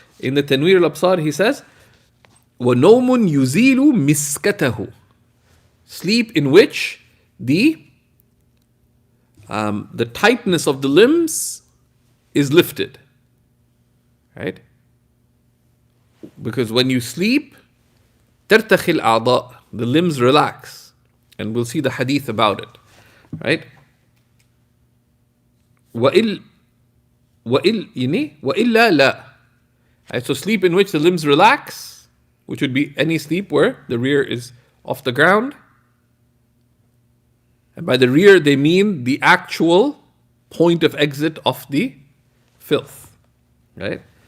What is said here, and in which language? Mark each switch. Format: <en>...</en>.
<en>In the Tanwir al-Absar he says,</en> <ar>وَنَوْمٌ يُزِيلُ مِسْكَتَهُ,</ar> <en>sleep in which the tightness of the limbs is lifted, right? Because when you sleep,</en> <ar>ترتخي الأعضاء,</ar> <en>the limbs relax, and we'll see the hadith about it, right?</en> <ar>وإلا لا,</ar> <en>right? So sleep in which the limbs relax, which would be any sleep where the rear is off the ground. And by the rear, they mean the actual point of exit of the filth, right?</en>